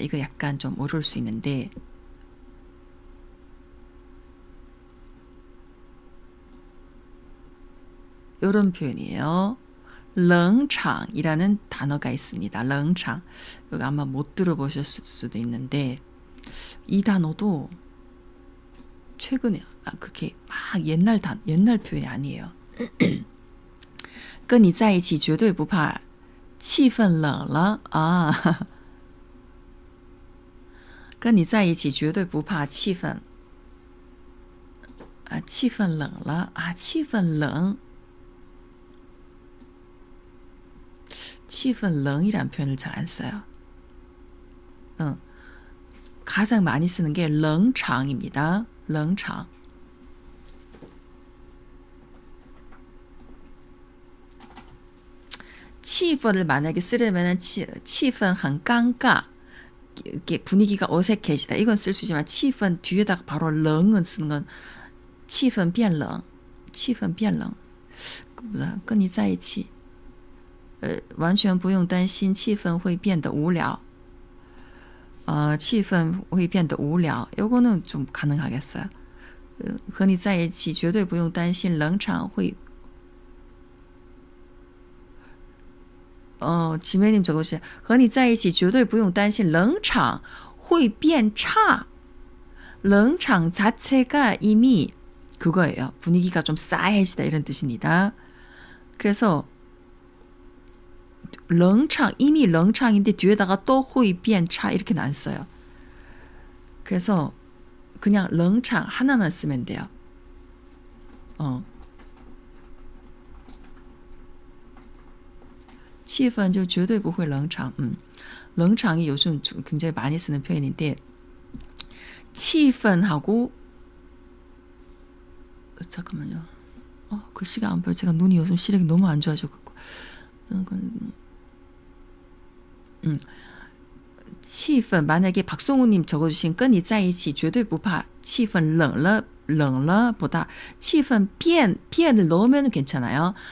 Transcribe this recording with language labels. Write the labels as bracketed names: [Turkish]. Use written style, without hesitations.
[Korean] 이거 약간 좀 어려울 수 있는데 이런 표현이에요. 冷场이라는 단어가 있습니다. 冷场. 여기 아마 못 들어보셨을 수도 있는데 이 단어도 최근에 그렇게 막 옛날 표현이 아니에요. [Chinese] 跟你在一起绝对不怕气氛冷了啊跟你在一起绝对不怕气氛冷了气氛冷 气氛冷이란 [Korean] 표현을 잘 안 써요. 가장 많이 쓰는 게 冷场입니다. 冷场. 气氛을 만약에 쓰려면 [Chinese] 气氛很尴尬. [Korean] 이게 분위기가 어색해지다. 이건 쓸 수 있지만 气氛 뒤에다가 바로 冷은 쓰는 건 [Chinese] 气氛变冷. 气氛变冷. 跟你在一起完全不用担心气氛会变得无聊. 气氛会变得无聊. [Korean] 요거는 좀 가능하겠어요. [Chinese] 和你在一起绝对不用担心冷场会 [Korean] 지매님 적으세요. [Chinese] 和你在一起绝对不用担心冷场会变差. [Korean] 冷场 자체가 이미 그거예요. 분위기가 좀 싸해지다 이런 뜻입니다. 그래서 冷场 이미 冷场인데 뒤에다가 또 [Chinese] 会变差 [Korean] 이렇게는 안 써요. 그래서 그냥 冷场 하나만 쓰면 돼요. [Chinese] 气氛就绝对不会冷场. [Korean] 冷场이 요즘 굉장히 많이 쓰는 표현인데 气氛하고 잠깐만요. 글씨가 안 보여. 제가 눈이 요즘 시력이 너무 안 좋아져갖고. 气氛 만약에 박성우님 적어주신 [Chinese] 跟你在一起绝对不怕气氛冷了 [Korean] 보다 气氛变을 넣으면 괜찮아요.